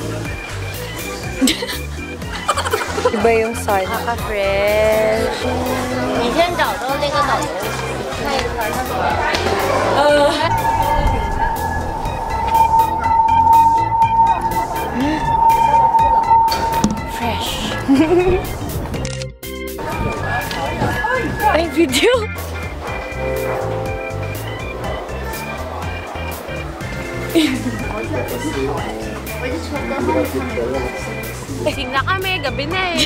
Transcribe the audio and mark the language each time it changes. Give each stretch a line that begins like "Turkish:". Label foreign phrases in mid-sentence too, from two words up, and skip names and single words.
Filipino: Iba yung sign. Nakaka-fresh.
Chinese: 你先找到那个导游，看一看他怎么。
Filipino: Fresh. Ay, video! Gising na kami, gabi na eh.